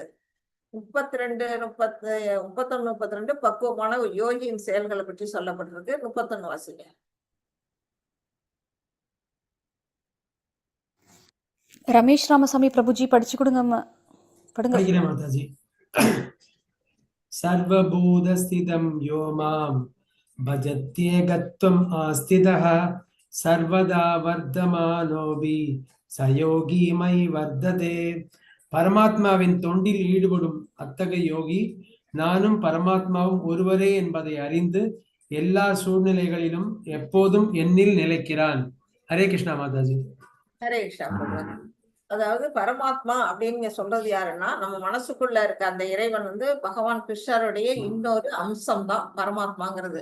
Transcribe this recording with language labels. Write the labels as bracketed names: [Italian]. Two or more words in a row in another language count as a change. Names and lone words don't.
[Tamil] 32 31 32 பக்குவமான ஒரு யோகியின் செயல்களை பற்றி சொல்லப்பட்டிருக்கு. 31 வாசிங்க. ரமேஷ் ராமசாமி பிரபுஜி படிச்சு கொடுங்க. படுங்க. படிக்கிறேன் மாதாஜி. [Sanskrit] सर्वभूतस्थितं यो मां भजत्येकत्वम् आस्थितः सर्वदा वर्धमानोऽपि स योगी मयि वर्धते. [Tamil] பரமாத்மாவின் தொண்டில் ஈடுபடும் அத்தகைய யோகி நானும் பரமாத்மாவும் ஒருவரே என்பதை அறிந்து எல்லா சூழ்நிலைகளிலும் எப்போதும் என்னில் நிலைக்கிறான். ஹரே கிருஷ்ணா மாதாஜி. ஹரே கிருஷ்ணா. அதாவது பரமாத்மா அப்படின்னு சொல்றது யாருன்னா நம்ம மனசுக்குள்ள இருக்க அந்த இறைவன் வந்து பகவான் கிருஷ்ணருடைய இன்னொரு அம்சம் தான் பரமாத்மாங்கிறது.